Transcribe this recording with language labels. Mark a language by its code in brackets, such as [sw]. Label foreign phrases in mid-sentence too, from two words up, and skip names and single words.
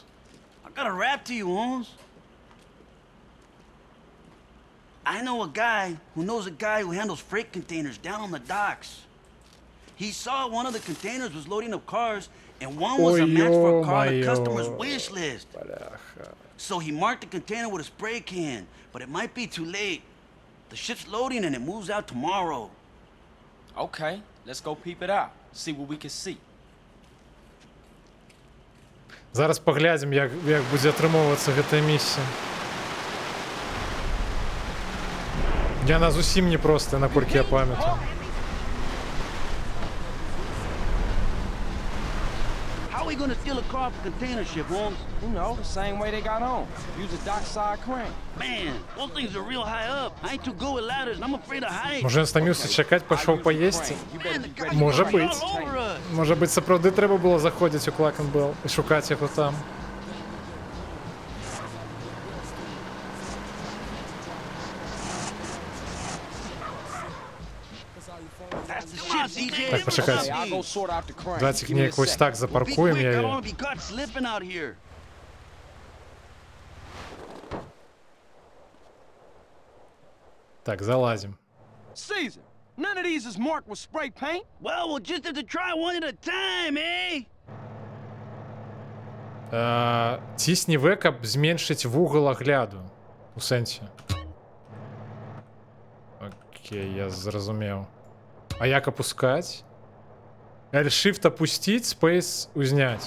[en] I got a rap to you, Holmes. I know a guy who knows a guy who handles freight containers down on the docks. He saw one of the containers was loading up cars, and one was a match for a car on the customer's wish list. So he marked the container with a spray can, but it might be too late. The ship's loading and it moves out tomorrow. Okay, let's go peep it out. See what we can see. [be] Зараз поглядім, як будзе атрымоўвацца гэтая місія. Яна зусім непростая, наколькі я памятаю. [en] How are we gonna steal a car off a container ship, Holmes? You know, the same way they got home. Use a dockside crane. Man, those things are real high up. I ain't too good with ladders, and I'm afraid of heights. [be] Може, ён стаміўся чакаць, пайшоў паесці? Можа быць. [en] All over us. [be] Можа быць, сапраўды трэба было заходзіць у Клакенбелл і шукаць яго там. [en] That's the ship, CJ. [be] Так, пачакайце. [en] I'll go sort out the crane. [be] Давайте [en] Give me a [be] неяк вось [en] sec. [be] так запаркуем [en] Be quick, I don't [be] яе. [en] wanna be caught slipping out here. [be] Так, залазім. [en] Caesar, none of these is marked with spray paint. Well, we'll just have to try one at a time, eh? [be] Цісні В, каб зменшыць вугал агляду. У сэнсе. Окей, я зразумеў. А як опускаць? L-Shift опусціць, Space узняць.